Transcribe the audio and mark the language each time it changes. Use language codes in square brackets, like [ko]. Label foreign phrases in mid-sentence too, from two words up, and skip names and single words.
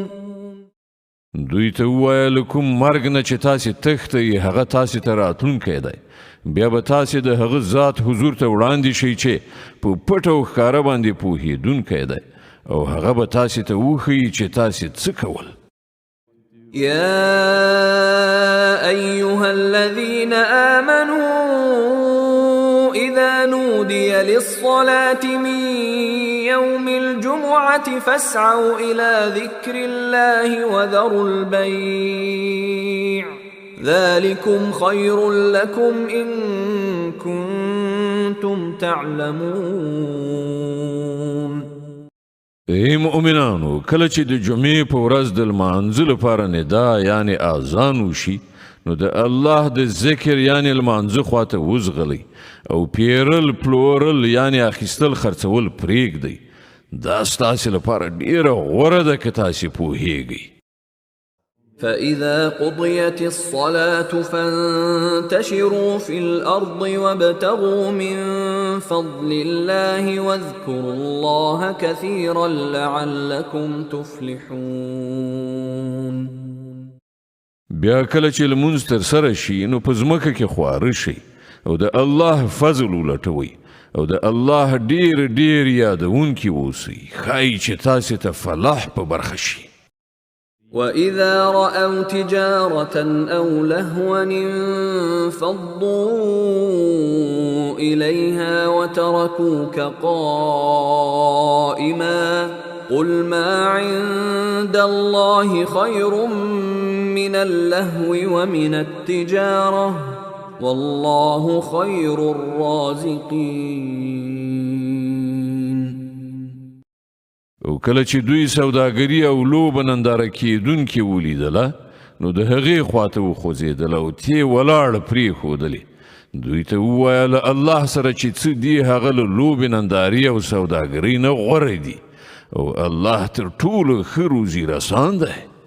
[ps] دوی ته ووایه له کوم مرګ نه چې تاسې تښتئ هغه تاسې ته راتلونکی دی، بیا به تاسې د هغه ذات حضور ته وړاندې شئ چې په پټه او ښکاره باندې پوهېدونکی دی او هغه به تاسې ته وښیي چې تاسې څه کول. [ar] يا أيها الذين آمنوا إذا نودي للصلاة من يوم الجمعة الجمعة فاسعوا إلى ذكر الله وذروا البيع ذلكم خير لكم إن كنتم تعلمون. [ps] ای مؤمنانو، کله چې د جمعې په ورځ د لمانځه لپاره ندا یعنی اذان وشي نو د الله د ذکر یعنی لمانځه خواته وزغلی او پیرل پلورل یعنی اخیستل خرڅول پرېږدئ. دا ستاسې لپاره ډیره غوره ده که تاسې پوهیږئ. [ar] فإذا قضيت الصلاة فانتشروا في الأرض وابتغوا من فضل الله واذكروا الله كثيرا لعلكم تفلحون. [ps] بیا کله چې لمونځ ترسره شي نو په ځمکه کې خواره شئ او د الله فضل ولټوئ او د الله ډیر ډیر یادونکي اوسئ، ښایي چې تاسې ته فلاح په برخه شي. [ar] وَإِذَا رَأَوْا تِجَارَةً أَوْ لَهْوًا انفَضُّوا إِلَيْهَا وَتَرَكُوكَ قَائِمًا قُلْ مَا عِندَ اللَّهِ خَيْرٌ مِّنَ اللَّهْوِ وَمِنَ التِّجَارَةِ وَاللَّهُ خَيْرُ الرَّازِقِينَ. [ps] او کله چې دوی سوداګري او لوبه ننداره کیدونکي ولیدله نو د هغې خواته وخوځېدله او تې ولاړه پرېښودلې. دوی ته وویل الله سره چې څه دي هغه له لوبې نندارې او سوداګرۍ نه غوره دي او الله تر ټولو ښه روزي رسان دی.